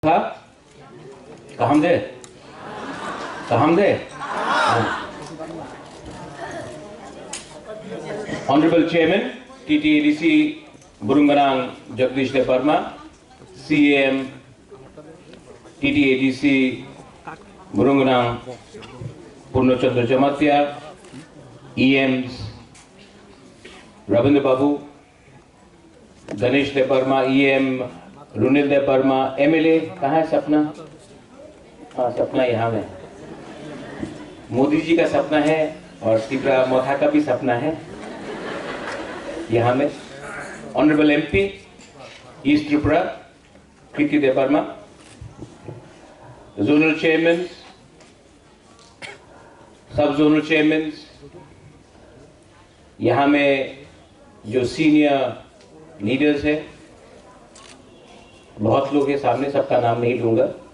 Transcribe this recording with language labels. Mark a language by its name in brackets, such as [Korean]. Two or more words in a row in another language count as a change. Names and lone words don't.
[Kok Borok] था कहामदे [English] Honorable Chairman TTADC Burunganang Jagdish Deparma, CAM TTADC Burunganang Purnachandra Jamatya, EMs Ravindra Babu, Ganesh Deparma, [Hindi] EM रुनिल दे वर्मा, एमएलए कहाँ है सपना? हाँ, सपना यहाँ में। मोदी जी का सपना है और त्रिपुरा मोथा का भी सपना है यहाँ में। [English] Honorable MP East Tripura [Hindi] कृति दे वर्मा, [English] Zonal Chairman, Sub Zonal Chairman, [Hindi] यहाँ में जो [English] senior leaders [Hindi] है, बहुत लोग के सामने सबका नाम नहीं लूंगा।